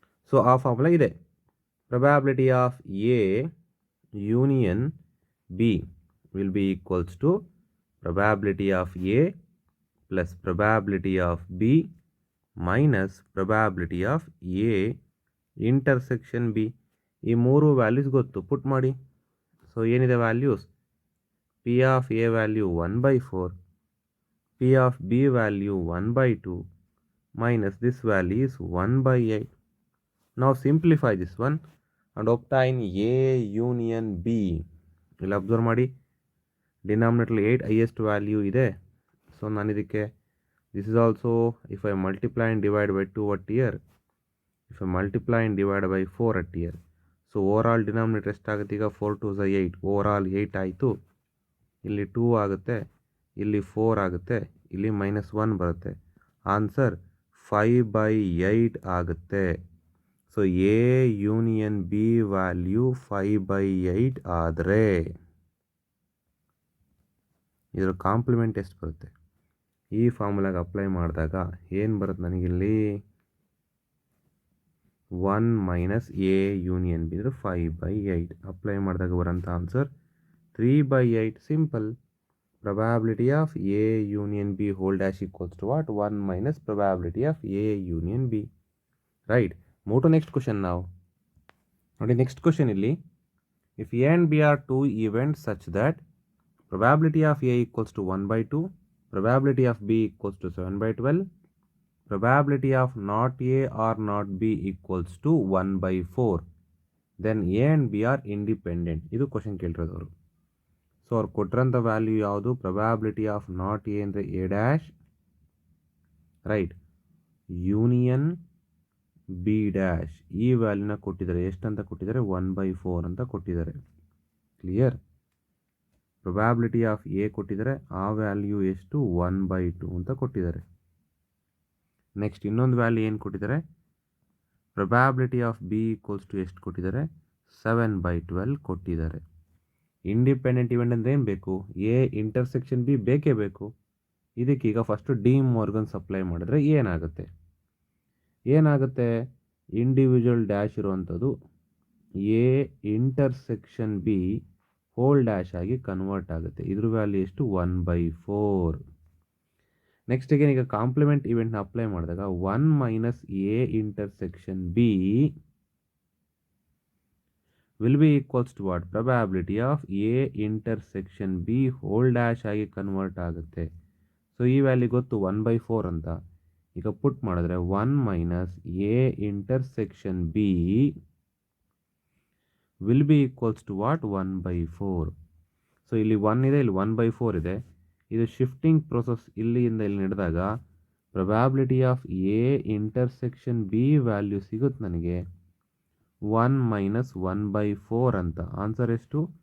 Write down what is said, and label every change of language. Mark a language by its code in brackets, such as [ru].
[kn] So ಆ formula ಇದೆ, [en] Probability of A union B will be equals to probability of A plus probability of B minus probability of A intersection B. [kn] ಈ ಮೂರು values ಗೊತ್ತು, ಪುಟ್ ಮಾಡಿ. [en] So ಏನಿದೆ values, P of A value 1/4, P of B value 1/2 minus this value is 1/8. Now simplify this one and obtain A union B. [kn] ಇಲ್ಲಿ observe ಮಾಡಿ, denominator 8 [en] highest value [kn] ಇದೆ. So ನಾನು ಇದಕ್ಕೆ [en] this is also if I multiply and divide by 2 at here, if I multiply and divide by 4 at here, so overall denominator [kn] ಎಷ್ಟಾಗುತ್ತೆ ಈಗ [en] 4 2 8, overall 8 ಆಯಿತು. [kn] ಇಲ್ಲಿ 2 ಆಗುತ್ತೆ, ಇಲ್ಲಿ 4 ಆಗುತ್ತೆ, ಇಲ್ಲಿ -1 ಬರುತ್ತೆ. ಆನ್ಸರ್ 5/8 ಆಗುತ್ತೆ. So A union B value 5/8 ಆದರೆ ಇದರ ಕಾಂಪ್ಲಿಮೆಂಟ್ ಎಷ್ಟು ಬರುತ್ತೆ? ಈ ಫಾರ್ಮುಲಾಗೆ ಅಪ್ಲೈ ಮಾಡಿದಾಗ ಏನು ಬರುತ್ತೆ ನನಗಿಲ್ಲಿ? 1 - ಎ ಯೂನಿಯನ್ ಬಿ ಅಂದರೆ 5/8. ಅಪ್ಲೈ ಮಾಡಿದಾಗ ಬರೋಂಥ answer 3/8. Simple. [en] Probability of A union B whole dash equals to what? 1 - probability of A union B. Right. Move to next question now. [kn] ನೋಡಿ [en] next question ಇಲ್ಲಿ, if A and B are two events such that probability of A equals to 1/2, probability of B equals to 7/12, probability of not A or not B equals to 1/4, then A and B are independent. [kn] ಇದು question ಕೇಳಿರೋದು ಅವರು. So ಅವ್ರು ಕೊಟ್ಟಿರೋಂಥ value ಯಾವುದು? [en] Probability of not A ಅಂದರೆ A dash, right, union B dash. [kn] ಈ ವ್ಯಾಲ್ಯೂನ ಕೊಟ್ಟಿದ್ದಾರೆ. ಎಷ್ಟಂತ ಕೊಟ್ಟಿದ್ದಾರೆ? 1/4 ಅಂತ ಕೊಟ್ಟಿದ್ದಾರೆ. ಕ್ಲಿಯರ್? ಪ್ರೊಬ್ಯಾಬಿಲಿಟಿ ಆಫ್ ಎ ಕೊಟ್ಟಿದ್ದಾರೆ, ಆ ವ್ಯಾಲ್ಯೂ ಎಷ್ಟು? 1/2 ಅಂತ ಕೊಟ್ಟಿದ್ದಾರೆ. ನೆಕ್ಸ್ಟ್ ಇನ್ನೊಂದು ವ್ಯಾಲ್ಯೂ ಏನು ಕೊಟ್ಟಿದ್ದಾರೆ? Probability of B equals to ಎಷ್ಟು ಕೊಟ್ಟಿದ್ದಾರೆ? 7/12 ಕೊಟ್ಟಿದ್ದಾರೆ. ಇಂಡಿಪೆಂಡೆಂಟ್ ಇವೆಂಟ್ ಅಂದರೆ ಏನು ಬೇಕು? ಎ ಇಂಟರ್ಸೆಕ್ಷನ್ ಬಿ ಬೇಕೇ ಬೇಕು. ಇದಕ್ಕೀಗ ಫಸ್ಟು ಡಿ ಮಾರ್ಗನ್ಸ್ ಅಪ್ಲೈ ಮಾಡಿದ್ರೆ ಏನಾಗುತ್ತೆ? ಇಂಡಿವಿಜುವಲ್ ಡ್ಯಾಶ್ ಇರುವಂಥದ್ದು A intersection B hole dash ಆಗಿ ಕನ್ವರ್ಟ್ ಆಗುತ್ತೆ. ಇದ್ರ ವ್ಯಾಲ್ಯೂ ಎಷ್ಟು? 1/4. ನೆಕ್ಸ್ಟ್ ಈಗ ಕಾಂಪ್ಲಿಮೆಂಟ್ ಇವೆಂಟ್ನ ಅಪ್ಲೈ ಮಾಡಿದಾಗ 1 - A intersection B [en] will be equals to what? Probability of A intersection B whole dash [kn] ಆಗಿ ಕನ್ವರ್ಟ್ ಆಗುತ್ತೆ. ಸೊ ಈ ವ್ಯಾಲ್ಯೂ ಗೊತ್ತು 1/4 ಅಂತ. ಈಗ ಪುಟ್ ಮಾಡಿದ್ರೆ [en] 1 - A intersection B will be equals to what? 1/4. [kn] So ಇಲ್ಲಿ 1 ಇದೆ, ಇಲ್ಲಿ 1/4 ಇದೆ. ಇದು ಶಿಫ್ಟಿಂಗ್ ಪ್ರೊಸೆಸ್ ಇಲ್ಲಿಂದ ಇಲ್ಲಿ ನಡೆದಾಗ probability of A intersection B value ಸಿಗುತ್ತೆ ನನಗೆ 1 - 1/4 ಅಂತ. ಆನ್ಸರ್ ಎಷ್ಟು?